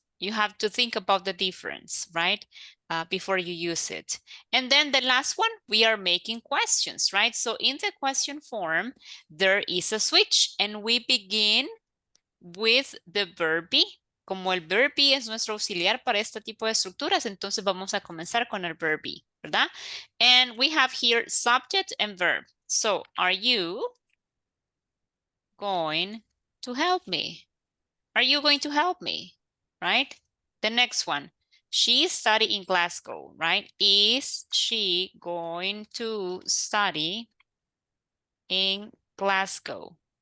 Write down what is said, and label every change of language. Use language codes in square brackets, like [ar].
[en] You have to think about the difference, right? Before you use it. And then the last one, we are making questions, right? So in the question form, there is a switch and we begin with the verb be. [es] Como el verb be es nuestro auxiliar para este tipo de estructuras, entonces vamos a comenzar con el verb be, ¿verdad? [en] And we have here subject and verb. So are you going to help me? Are you going to help me? Right? The next one. She studied in Glasgow, right? Is she going to study in Glasgow?